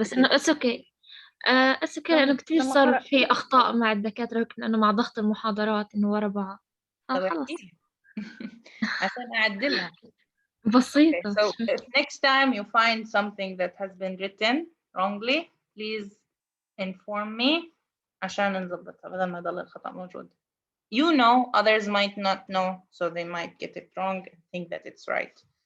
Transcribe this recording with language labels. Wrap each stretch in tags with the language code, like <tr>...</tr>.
<ar>بس إنه</ar> <en>it's okay. it's okay</en> <ar>لأنه كتير لما صار قرأت في أخطاء مع الدكاترة لأنه مع ضغط المحاضرات إنه ورا بعض. طب خلص احكي عشان أعدلها. Okay, بسيطة.</ar> <en>so if next time you find something that has been written wrongly, please inform me</en> <ar>عشان نظبطها بدل ما يضل الخطأ موجود.</ar> <en>You know, others might not know, so they might get it wrong and think that it's right.</en>